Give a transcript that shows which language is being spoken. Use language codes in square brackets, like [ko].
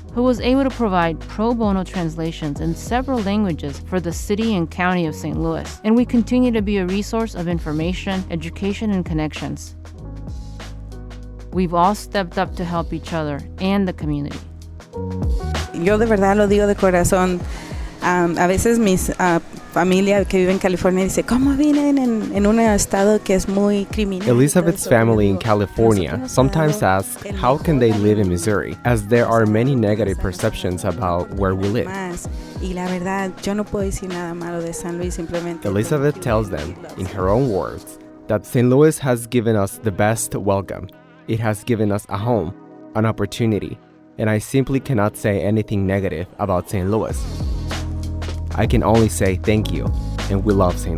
[en] who was able to provide pro bono translations in several languages for the city and county of St. Louis. And we continue to be a resource of information, education, and connections. We've all stepped up to help each other and the community. [es] Yo de verdad lo digo de corazón. A veces mis familia que vive en California dice, ¿cómo viven en un estado que es muy criminal? [en] Elizabeth's family in California sometimes ask how can they live in Missouri, as there are many negative perceptions about where we live. [es] Y la verdad, yo no puedo decir nada malo de San Luis, simplemente. [en] Elizabeth tells them, in her own words, that St. Louis has given us the best welcome. It has given us a home, an opportunity, and I simply cannot say anything negative about St. Louis. I can only say thank you, and we love St.